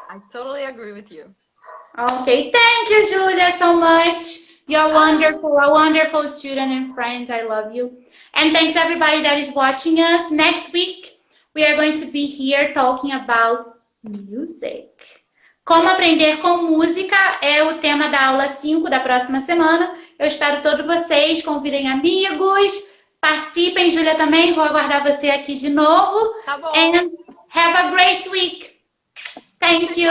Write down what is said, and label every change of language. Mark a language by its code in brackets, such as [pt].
[en] I totally agree with you. Okay, thank you, Julia, so much. You're wonderful, a wonderful student and friend. I love you. And thanks everybody that is watching us. Next week, we are going to be here talking about music. [pt] Como aprender com música é o tema da aula 5 da próxima semana. Eu espero todos vocês, convidem amigos, participem. Júlia também, vou aguardar você aqui de novo. Tá bom. [en] And have a great week. Thank you.